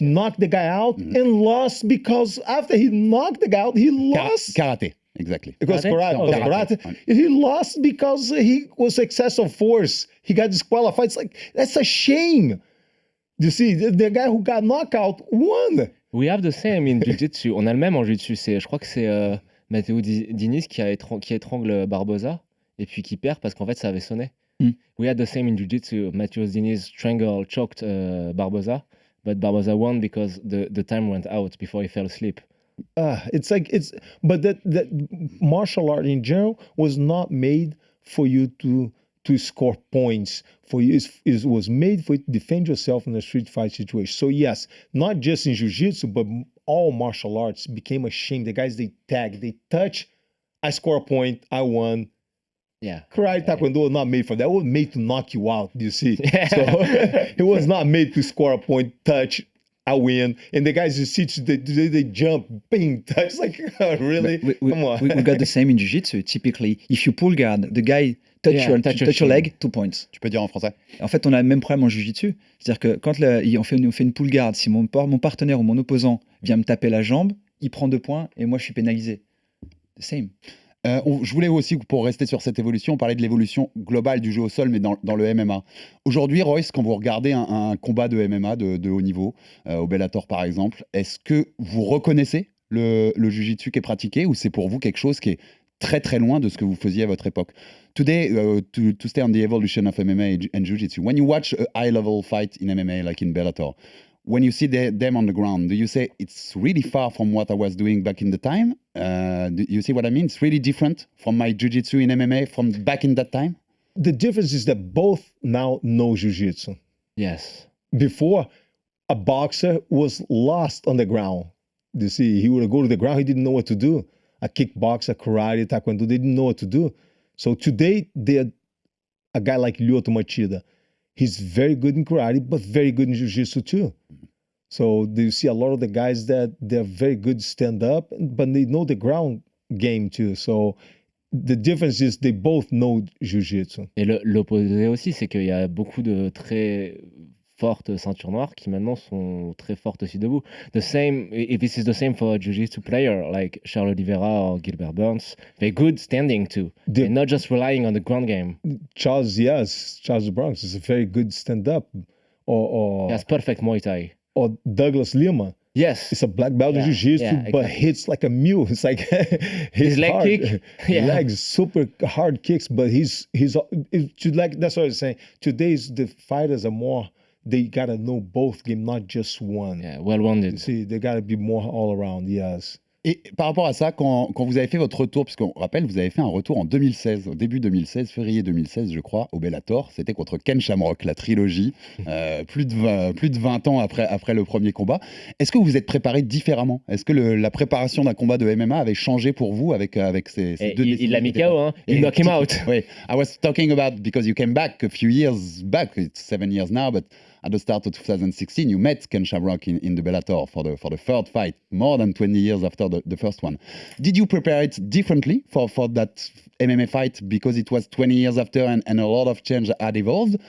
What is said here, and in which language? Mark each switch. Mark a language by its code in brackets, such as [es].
[en] knocked the guy out and lost, because after he knocked the guy out, he lost. Karaté. Exactly. It was karate. Okay. Karate. He lost because he was excessive force. He got disqualified. It's like, that's a shame. You see, the guy who got knocked out won. We have the same in jiu-jitsu. [fr] On a le même en jiu-jitsu. Je crois que c'est Matteo Diniz qui étrangle Barbosa et puis qui perd parce qu'en fait ça avait sonné. [en] We had the same in jiu-jitsu. Matteo Diniz choked Barbosa, but Barbosa won because the time went out before he fell asleep. But that martial art in general was not made for you to score points. For you, it was made for you to defend yourself in a street fight situation. So yes, not just in jiu-jitsu, but all martial arts became a shame. The guys, they tag, they touch, I score a point, I won. Yeah. Karate Taekwondo was not made for that. It was made to knock you out, you see. So it was not made to score a point, touch, I win. And the guys you see, they jump, bing, touch. Like, really? Come on. We got the same in jiu-jitsu. Typically, if you pull guard, the guy touch your leg, 2 points. [fr] Tu peux dire en français? En fait, on a le même problème en jiu-jitsu. C'est-à-dire que quand on fait une pull guard, si mon partenaire ou mon opposant vient me taper la jambe, il prend 2 points et moi je suis pénalisé. [en] The same. [fr] Je voulais aussi, pour rester sur cette évolution, parler de l'évolution globale du jeu au sol, mais dans le MMA. Aujourd'hui, Royce, quand vous regardez un combat de MMA de haut niveau, au Bellator par exemple, est-ce que vous reconnaissez le jiu-jitsu qui est pratiqué ou c'est pour vous quelque chose qui est très très loin de ce que vous faisiez à votre époque? [en] Today, to stay on the evolution of MMA and jiu-jitsu, when you watch a high-level fight in MMA, like in Bellator, when you see them on the ground, do you say it's really far from what I was doing back in the time? Do you see what I mean? It's really different from my jiu-jitsu in MMA from back in that time? The difference is that both now know jiu-jitsu. Yes. Before, a boxer was lost on the ground. You see, he would go to the ground, he didn't know what to do. A kickboxer, karate, taekwondo, they didn't know what to do. So today, they're a guy like Lyoto Machida. He's very good in karate, but very good in jiu-jitsu too. So you see a lot of the guys that they're very good stand-up, but they know the ground game too. So the difference is they both know jiu-jitsu. [fr] Et l'opposé aussi, c'est qu'il y a beaucoup de très fortes ceintures noires qui maintenant sont très fortes aussi debout. [en] The same, if this is the same for a jiu-jitsu player like Charles Oliveira or Gilbert Burns, they're good standing too. They're not just relying on the ground game. Charles Burns is a very good stand-up. He has perfect Muay Thai. Or Douglas Lima. Yes. It's a black belt in jiu-jitsu, but hits like a mule. It's like his leg hard. kick. Legs, super hard kicks, but he's like, that's what I was saying. Today's the fighters are more, they gotta know both game, not just one. Yeah, well-rounded. See, they gotta be more all around, yes. [fr] Et par rapport à ça, quand vous avez fait votre retour, puisqu'on rappelle, vous avez fait un retour en 2016, au début 2016, février 2016, je crois, au Bellator. C'était contre Ken Shamrock, la trilogie, plus de 20 ans après le premier combat. Est-ce que vous vous êtes préparé différemment? Est-ce que la préparation d'un combat de MMA avait changé pour vous avec ces deux décisions? Il l'a mis KO, hein. Il [en] knock him out. Oui, I was talking about, because you came back a few years back, it's 7 years now, but at the start of 2016, you met Ken Shamrock in the Bellator for the third fight, more than 20 years after the first one. Did you prepare it differently for that MMA fight because it was 20 years after and a lot of change had evolved?